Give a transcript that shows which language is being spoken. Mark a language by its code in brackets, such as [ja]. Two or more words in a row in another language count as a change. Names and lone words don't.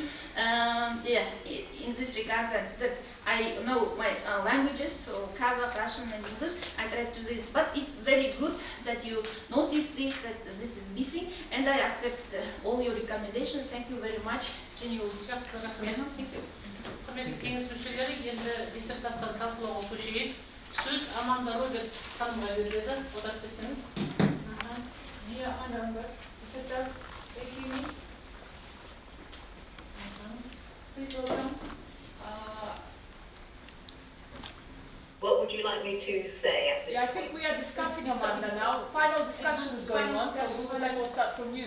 [en] Yeah, in this regard that I know my languages, so Kazakh, Russian, and English. I tried to this, but it's very good that you notice this, that this is missing, and I accept all your recommendations. Thank you very much. Thank you. [kk] Құрметті кеңес мүшелері, енді диссертацияны талқылауға көшейік. Сөз Аманда Робертс ханымға беріледі. Одақ берсеңіз. [en] Dear Amanda Roberts, Professor, thank you. Please welcome. What would you like me to say at this I think we are discussing Amanda now. Final discussion is going on, so we would like to start from you.